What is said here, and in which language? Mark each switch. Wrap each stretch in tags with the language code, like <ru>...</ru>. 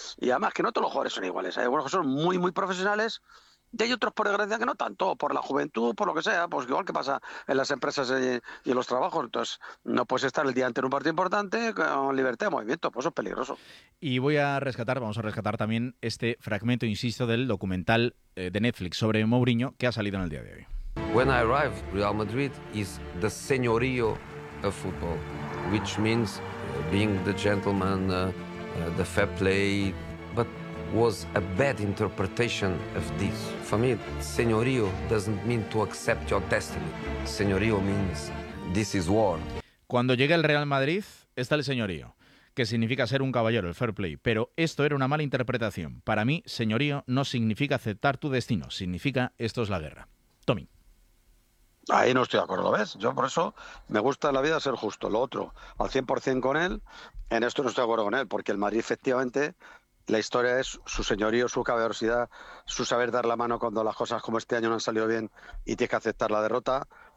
<es>Y además, que no todos los jugadores son iguales. Hay algunos que son muy, muy profesionales, y hay otros, por desgracia, que no tanto, por la juventud, por lo que sea, pues igual que pasa en las empresas y en los trabajos. Entonces, no puedes estar el día antes en un partido importante con libertad de movimiento, pues eso es peligroso. Y voy a rescatar, vamos a rescatar también este fragmento, insisto, del documental de Netflix sobre Mourinho que ha salido en el día de hoy.</es> <en>When I arrive, Real Madrid is the señorío of football, which means being the gentleman, the fair play, but was a bad interpretation of this. For me, señorío doesn't mean to accept your destiny. Señorío means this is war.</en> <es>Cuando llega el Real Madrid, está el señorío, que significa ser un caballero, el fair play. Pero esto era una mala interpretación. Para mí, señorío no significa aceptar tu destino. Significa esto es la guerra. Tommy. Ahí no estoy de acuerdo, ¿ves? Yo por eso me gusta en la vida ser justo. Lo otro, al 100% con él, en esto no estoy de acuerdo con él, porque el Madrid efectivamente, la historia es su señorío, su caballerosidad, su saber dar la mano cuando las cosas como este año no han salido bien y tienes que aceptar la derrota.</es>